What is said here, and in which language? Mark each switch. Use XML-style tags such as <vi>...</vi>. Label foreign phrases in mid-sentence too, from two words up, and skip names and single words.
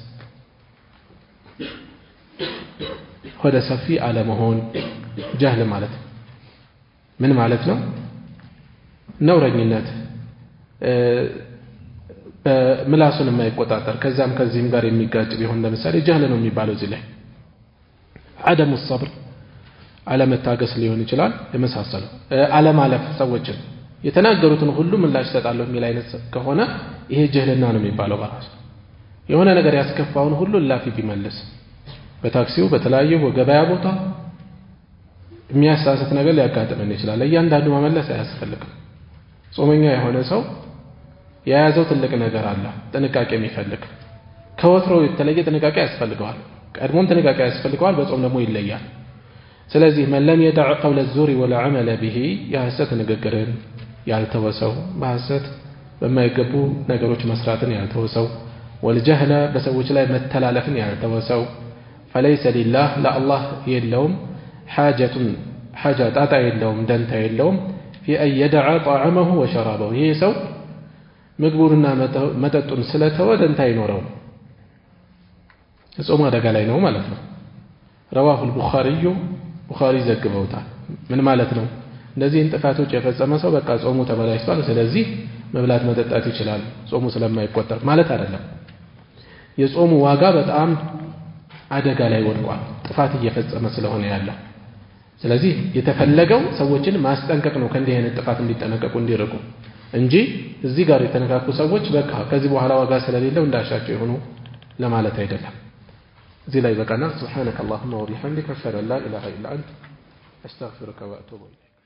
<am>ወደ ሰፊ አለመሆን ጀህል ማለት ምን ማለት ነው ነውረኝነት በምላሱን የማይቆጣጠር ከዛም ከዚህም ጋር የሚጋጭ ቢሆን ለምሳሌ ጀህል ነው የሚባለው እዚህ ላይ</am> <ar>عدم الصبر</ar> <am>አለመታገስ ሊሆን ይችላል የመሳሰለው አለማለፍ ሰዎችን የተናገሩትን ሁሉ ምላሽ ሰጣለሁ የሚል አይነት ከሆነ ይሄ ጀህልና ነው የሚባለው በራሱ የሆነ ነገር ያስከፋውን ሁሉ ላፊ ቢመልስ በታክሲው በተለያየ ወገበያ ቦታ የሚያሳስት ነገር ሊያጋጥመን ይችላል እያንዳንዱ መመለስ አያስፈልግም ጾመኛ የሆነ ሰው የያዘው ትልቅ ነገር አለ ጥንቃቄ የሚፈልግ ከወትሮ የተለየ ጥንቃቄ ያስፈልገዋል ቀድሞም ጥንቃቄ ያስፈልገዋል በጾም ደግሞ ይለያል ስለዚህ</am> <ar>من لم يدع قول الزور ولا عمل به</ar> <am>የሐሰት ንግግርን ያልተወሰው በሐሰት በማይገቡ ነገሮች መስራትን ያልተወሰው والجهل በሰዎች ላይ መተላለፍን ያልተወሰው</am> <ar>فليس لله لا الله</ar> <am>የለውም حاجة ጣጣ የለውም ደንታ የለውም</am> <ar>في أن يدع طعامه وشرابه</ar> <am>ይሄ ሰው ምግቡንና መጠጡን ስለተወ ደንታ አይኖረውም ጾም አደጋ ላይ ነው ማለት ነው</am> <ar>رواه البخاري</ar> <am>ቡኻሪ ዘግበውታል ምን ማለት ነው እንደዚህ ጥፋቶች የፈጸመ ሰው በቃ ጾሙ ተበላሽቷል ስለዚህ መብላት መጠጣት ይችላል ጾሙ ስለማይቆጠር ማለት አይደለም የጾሙ ዋጋ በጣም አደጋ ላይ ወድቋል ጥፋት እየፈጸመ ስለሆነ ያለው ስለዚህ የተፈለገው ሰዎችን ማስጠንቀቅ ነው ከእንዲህ አይነት ጥፋት እንዲጠነቀቁ እንዲርቁ እንጂ እዚህ ጋር የተነካኩ ሰዎች በቃ ከዚህ በኋላ ዋጋ ስለሌለው እንዳሻቸው ይሆኑ ለማለት አይደለም</am> <ar>زي لا يبقى سبحانك اللهم وبحمدك أشهد أن لا إله إلا أنت أستغفرك وأتوب إليك</ar>